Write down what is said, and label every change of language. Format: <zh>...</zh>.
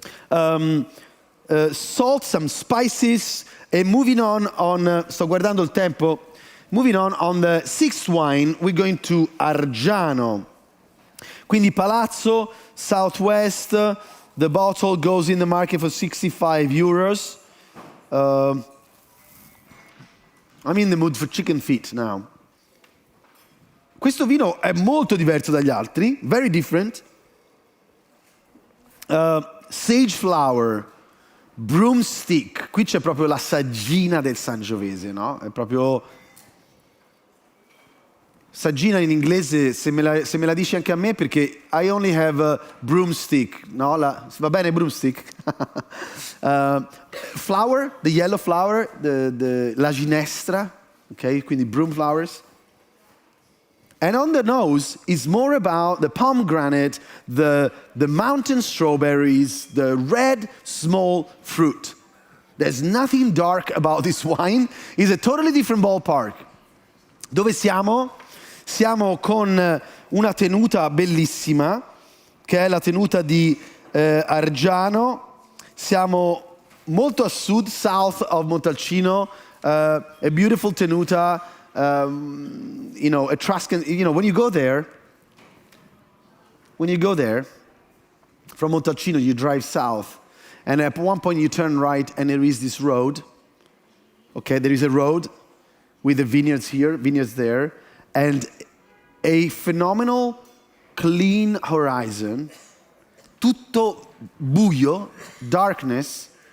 <en>Salt, some spices, and moving on,</en> <it>sto guardando il tempo,</it> <en>moving on the sixth wine, we're going to Argiano.</en> <it>Quindi</it> <en>Palazzo, Southwest, the bottle goes in the market for 65 euros. I'm in the mood for chicken feet now.</en> <it>Questo vino è molto diverso dagli altri,</it> <en>very different. Sage flower, broomstick,</en> <it>qui c'è proprio la saggina del Sangiovese, no? È proprio saggina in inglese, se me la dici anche a me, perché</it> <en>I only have a broomstick,</en> <it>no? Va bene</it> <en>broomstick? Flower, the yellow flower,</en> <it>la ginestra, ok? Quindi</it> <en>broom flowers. And on the nose is more about the pomegranate, the mountain strawberries, the red small fruit. There's nothing dark about this wine. It's a totally different ballpark.</en> <it>Dove siamo? Siamo con una tenuta bellissima, che è la tenuta di Argiano. Siamo molto a sud,</it> <en>south of Montalcino, a beautiful</en> <it>tenuta.</it> <en>Etruscan, when you go there from Montalcino, you drive south, and at one point you turn right, and there is this road. Okay, there is a road with the vineyards here, vineyards there, and a phenomenal clean horizon,</en> <it>tutto buio,</it> <en>darkness.</en>